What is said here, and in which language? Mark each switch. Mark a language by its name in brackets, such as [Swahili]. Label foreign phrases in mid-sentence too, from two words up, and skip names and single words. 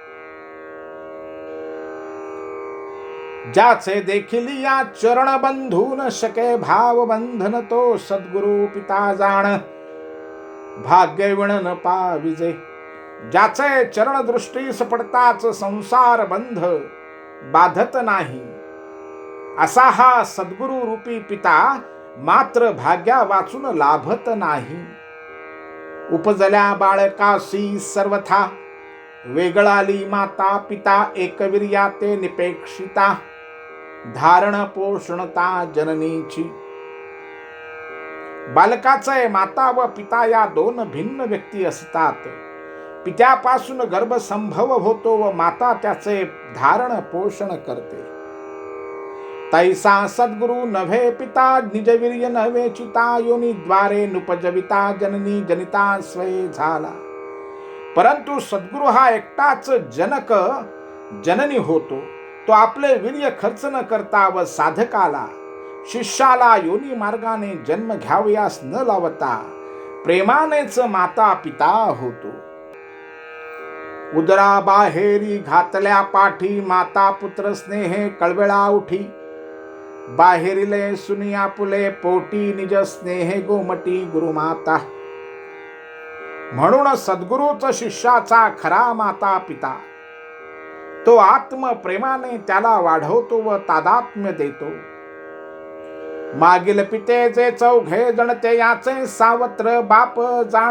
[Marathi] ज्याचे देखील या चरण बंधून शके भाव बंधन, तो सद्गुरु पिता जाण, भाग्य विण न पाविजे. ज्याचे चरण दृष्टीस पडताच संसार बंध बाधत नाही, असा हा सद्गुरु रूपी पिता मात्र भाग्या वाचून लाभत नाही. उपजल्या बाळकासी सर्वथा, वेगळाली माता पिता, एकविर्या ते निपेक्षिता, धारण पोषणता जननीची. बालकाचे माता व पिता या 2 भिन्न व्यक्ती असतात. पित्यापासून गर्भसंभव होतो व माता त्याचे धारण पोषण करते. तैसा सद्गुरु नव्हे पिता, निजवीर्य नव्हे चिता, योनीद्वारे नुपजविता, जननी जनिता स्वये झाला. परंतु सद्गुरु हा एकटाच जनक जननी होतो. तो आपले वीर्य खर्च न करता व साधकाला, शिष्याला योनी मार्गाने जन्म घ्यावयास न लावता प्रेमानेच माता पिता होतो. उदरा बाहेरी घातल्या पाठी, माता पुत्र स्नेहे कळवेळा उठी. बाहेरिले सुनिया पुले पोटी, निज स्नेहे गोमटी गुरुमाता. म्हणून सद्गुरूच शिष्याचा खरा माता पिता. तो आत्म प्रेमाने त्याला वाढवतो व तादात्म्य देतो. मागील पिते जे 4 जण, ते याचे सावत्र बाप जाण.